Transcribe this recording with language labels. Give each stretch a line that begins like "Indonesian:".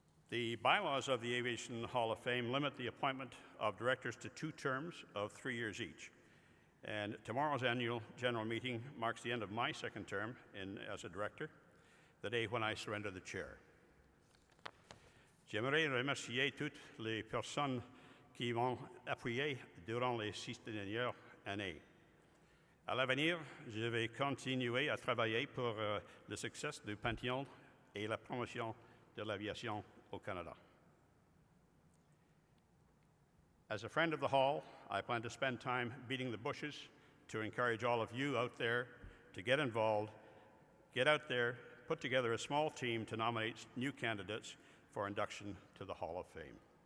English: The bylaws of the Aviation Hall of Fame limit the appointment of directors to 2 terms of 3 years each. And tomorrow's annual general meeting marks the end of my 2nd term as a director, the day when I surrender the chair.
French: J'aimerais remercier toutes les personnes qui m'ont appuyé durant les 6 dernières années. À l'avenir, je vais continuer à travailler pour le succès du Panthéon et la promotion de l'aviation au Canada.
English: As a friend of the Hall, I plan to spend time beating the bushes to encourage all of you out there to get involved, get out there, put together a small team to nominate new candidates for induction to the Hall of Fame.